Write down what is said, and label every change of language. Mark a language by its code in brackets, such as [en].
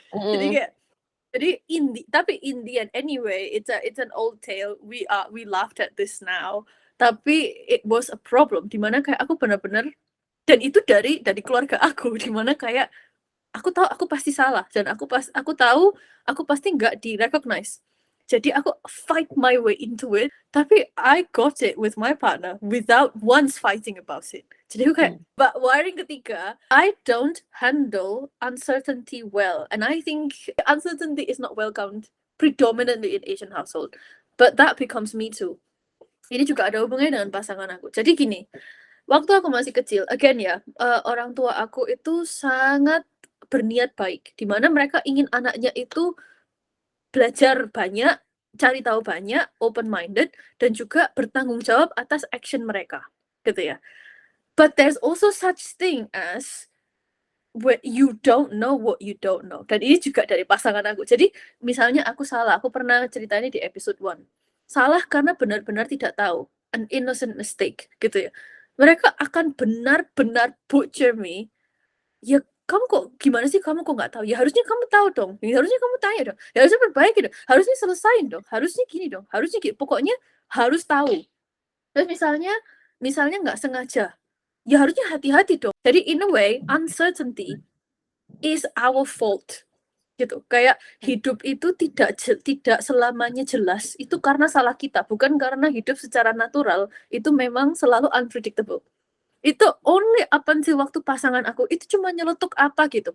[id] Jadi kayak, tapi [en] in the end anyway, it's an old tale. We laughed at this now. [id] Tapi [en] it was a problem, [id] di mana kayak aku benar-benar, dan itu dari keluarga aku, di mana kayak aku tahu aku pasti salah dan aku tahu aku pasti nggak di-recognize. Jadi aku [en] fight my way into it, [id] tapi [en] I got it with my partner without once fighting about it. [id] Jadi aku kayak, [en] but wiring ketiga, I don't handle uncertainty well, and I think uncertainty is not welcomed predominantly in Asian household, but that becomes me too. [id] Ini juga ada hubungannya dengan pasangan aku. Jadi gini, waktu aku masih kecil, again ya, orang tua aku itu sangat berniat baik, di mana mereka ingin anaknya itu belajar banyak, cari tahu banyak, open minded, dan juga bertanggung jawab atas action mereka, gitu ya. [en] But there's also such thing as when you don't know what you don't know. [id] Dan ini juga dari pasangan aku. Jadi misalnya aku salah, aku pernah ceritanya di episode 1. Salah karena benar-benar tidak tahu, [en] an innocent mistake, [id] gitu ya. Mereka akan benar-benar [en] butcher me. [id] Ya kamu kok gimana sih, kamu kok nggak tahu? Ya harusnya kamu tahu dong, ya harusnya kamu tanya dong, ya harusnya perbaiki dong, harusnya selesain dong, harusnya gini dong, harusnya gitu. Pokoknya harus tahu. Terus misalnya nggak sengaja, ya harusnya hati-hati dong. [en] Jadi in a way, uncertainty is our fault. [id] Gitu. Kayak hidup itu tidak selamanya jelas. Itu karena salah kita, bukan karena hidup secara natural itu memang selalu unpredictable. Itu [en] only up until [id] waktu pasangan aku itu cuma nyeletuk apa gitu.